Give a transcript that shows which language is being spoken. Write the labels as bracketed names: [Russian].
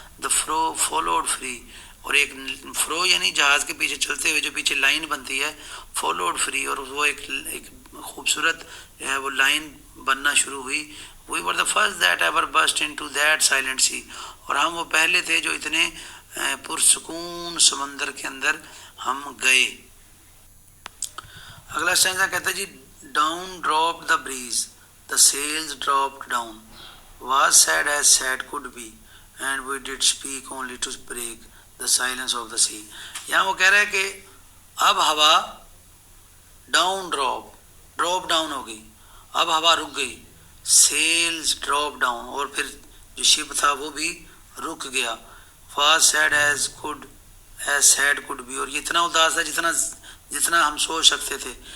[English] the furrow followed free, [Urdu] اور ایک فرو یعنی جہاز کے پیچھے چلتے ہوئے جو پیچھے لائن بنتی ہے، فالوڈ فری، اور وہ ایک خوبصورت جو ہے وہ لائن بننا شروع ہوئی. [English] we were the first that ever burst into that silent sea, [Urdu] اور ہم وہ پہلے تھے جو اتنے پرسکون سمندر کے اندر ہم گئے. اگلا اسٹینزا کہتا ہے جی [English] Down drop the breeze, the sails dropped down, was sad as sad could be and we did speak only to break the silence of the sea. [Urdu] یہاں وہ کہہ رہا ہے کہ اب ہوا ڈاؤن ڈراپ ڈاؤن ہو گئی، اب ہوا رک گئی. [English] sails drop down, [Urdu] اور پھر جو شپ تھا وہ بھی رک گیا. [English] was sad as sad could be, [Urdu] اور یہ اتنا اداس تھا جتنا ہم سوچ سکتے تھے.